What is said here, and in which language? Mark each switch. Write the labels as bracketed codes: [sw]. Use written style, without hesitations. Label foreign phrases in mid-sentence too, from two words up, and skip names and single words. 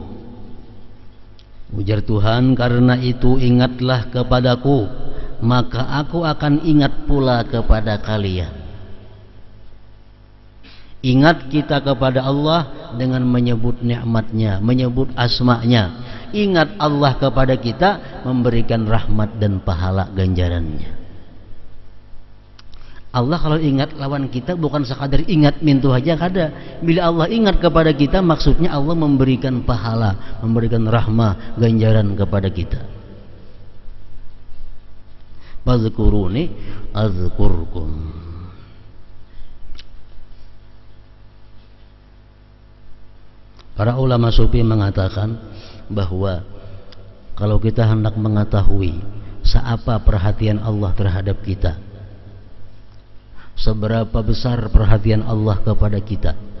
[id] Ujar Tuhan, karena itu ingatlah kepadaku, maka aku akan ingat pula kepada kalian. Ingat kita kepada Allah dengan menyebut nikmatnya, menyebut asma'nya. Ingat Allah kepada kita, memberikan rahmat dan pahala ganjarannya. [bjn] Allah kalau ingat lawan kita bukan sekadar ingat mintu aja kada. [id] Bila Allah ingat kepada kita, maksudnya Allah memberikan pahala, memberikan rahmah, ganjaran kepada kita. [ar] فاذكروني أذكركم. [id] Para ulama sufi mengatakan bahwa kalau kita hendak mengetahui seapa perhatian Allah terhadap kita, seberapa besar perhatian Allah kepada kita.